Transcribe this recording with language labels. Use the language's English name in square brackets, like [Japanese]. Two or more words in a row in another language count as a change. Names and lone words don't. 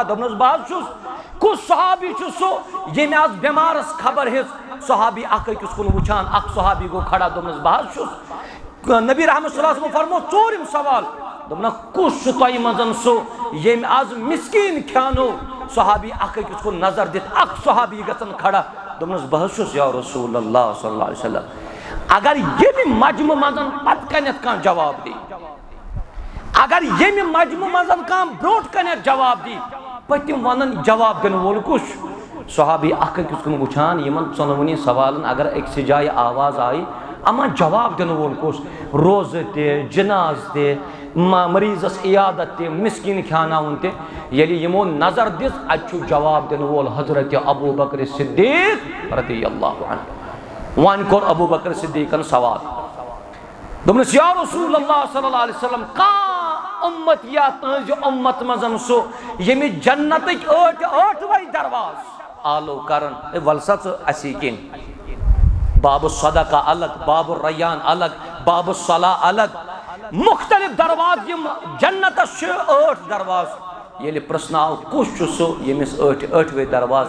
[Kashmiri] دوٚپنس بہٕ حظ چھُس کُس صحابی چھُ سُہ ییٚمہِ آز بٮ۪مارس خبر ہیٚژ صحابی اکھ أکِس کُن وٕچھان اکھ صحابی گوٚو کھڑا دوٚپنس بہٕ حظ چھُس نبی رحمت [Arabic] صلی اللہ علیہ وسلم [Kashmiri] فرمو ژوٗرِم سوال دوٚپنکھ کُس چھُ تۄہہِ منٛز سُہ ییٚمۍ آز مسکیٖن کھیانو صحابی اکھ أکِس کُن نظر دِتھ اکھ صحابی گژھن کھڑا دوٚپنس بہٕ حظ چھُس [Arabic] یا رسول اللہ صلی اللہ علیہ وسلم [Kashmiri] اگر ییٚمہِ مجمہٕ منٛز پتہٕ کنٮ۪تھ کانٛہہ جواب دی اگر ییٚمہِ مجمہٕ منٛز کانٛہہ برٛونٛٹھ کنٮ۪تھ جواب دی پٔتِم ونن جواب دِنہٕ وول کُس چھُ صحابی اکھ أکِس کُن وٕچھان یِمن ژۄنوٕنی سوالن اگر أکسٕے جایہِ آواز آیہِ اما جواب دِنہٕ وول کُس روزٕ تہِ جناز تہِ مریضس عیادت تہِ مسکیٖن کھیاناوُن تہِ ییٚلہِ یِمو نظر دِژ اتہِ چھُ جواب دِنہٕ وول حضرت ابوٗ بکر صدیق [Arabic] رضی اللہ عنہ [Kashmiri] وۄنۍ کوٚر ابوٗ بکر صدیقن سوال دوٚپنس [Arabic] یا رسول اللہ صلی اللہ علیہ وسلم [Kashmiri] کانٛہہ اُمت یا تُہنٛزِ اُمت منٛز سُہ ییٚمِس جنتٕکۍ ٲٹھوَے درواز آلو کرن ول سا ژٕ اسی کِنۍ باب الصدقہ الگ باب الریان الگ باب الصلاح الگ مختلف دروازٕ یِم جنتس چھِ ٲٹھ درواز ییٚلہِ پرٛژھنہٕ آو کُس چھُ سُہ ییٚمِس ٲٹھوَے درواز